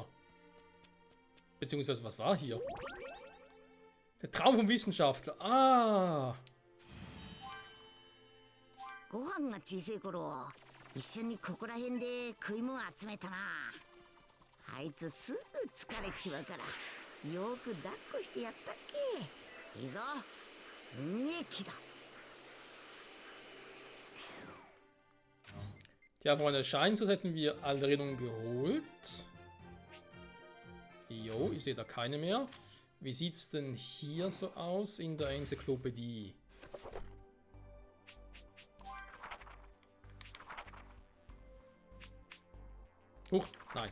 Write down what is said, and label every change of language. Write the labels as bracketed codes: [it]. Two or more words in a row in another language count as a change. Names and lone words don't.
[de] Beziehungsweise, was war hier? Der Traum vom Wissenschaftler. Ah! [ja] ご飯が小さい頃一緒にここら辺で食い物集めたな。あいつすぐ疲れちまうからよく抱っこしてやったっけ。いいぞ、すんげえ気だ。 [de] Ja, Freunde, scheint, als hätten wir alle Erinnerungen geholt. Jo, ich sehe da keine mehr. Wie sieht es denn hier so aus in der Enzyklopädie? Huch, nein.